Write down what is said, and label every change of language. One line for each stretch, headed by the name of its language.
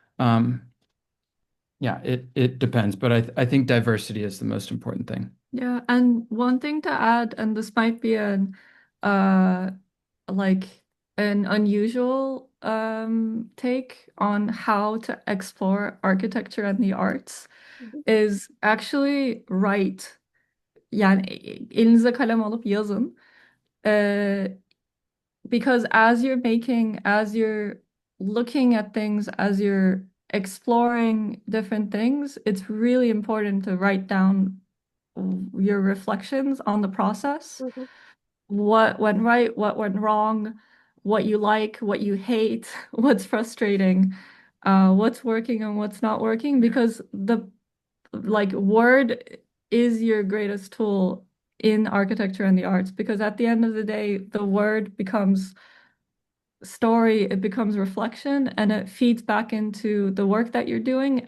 English: Um, yeah, it depends, but I think diversity is the most important thing. Yeah, and one thing to add, and this might be an uh like an unusual take on how to explore architecture and the arts Hmm. is actually write.
Turkish: Yani elinize kalem alıp yazın.
English: Uh, because as you're looking at things, as you're exploring different things, it's really important to write down your reflections on the process. Hmm. What went right, what went wrong, what you like, what you hate, what's frustrating, what's working and what's not working, because the like word is your greatest tool in architecture and the arts, because at the end of the day, the word becomes story, it becomes reflection, and it feeds back into the work that you're doing.